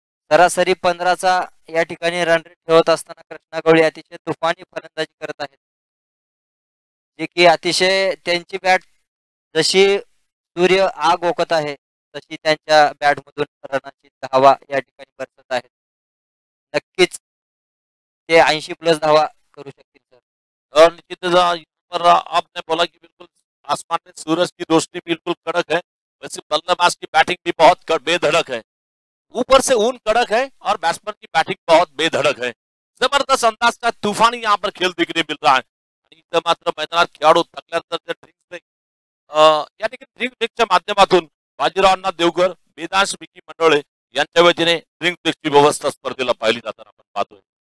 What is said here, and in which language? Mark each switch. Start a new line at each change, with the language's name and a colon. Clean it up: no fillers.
Marathi: सरासरी 15चा या ठिकाणी रन रेट ठेवत असताना कृष्णा गवळी अतिशय तुफानी फलंदाजी करत आहेत. जे की अतिशय त्यांची बॅट जशी सूर्य आग ओकत आहे तशी त्यांच्या बॅट मधून रनाची धावा या ठिकाणी बरसत आहेत. नक्कीच ते 80+ धावा करू शकतील सर.
Hindi: और निश्चित पर आपने बोला कि बिल्कुल आसमान में सूरज की रोशनी बिल्कुल कड़क है, वैसे बल्लेबाज की बैटिंग भी बहुत बेधड़क है. ऊपर से ऊन कड़क है और बैट्समैन की बैटिंग बहुत बेधड़क है. जबरदस्त अंदाज का तूफानी यहाँ पर खेल देखने मिल रहा है.
Marathi: आणि इथं मात्र मैदानात खेळाडू थकल्यानंतर ड्रिंक्स ब्रेक या ठिकाणी ड्रिंक ब्रेकच्या माध्यमातून बाजीराव अण्णा देवकर, वेदांश विकी मंडळे यांच्या वतीने ड्रिंक ब्रेकची व्यवस्था स्पर्धेला पाहिली जाताना आपण पाहतोय.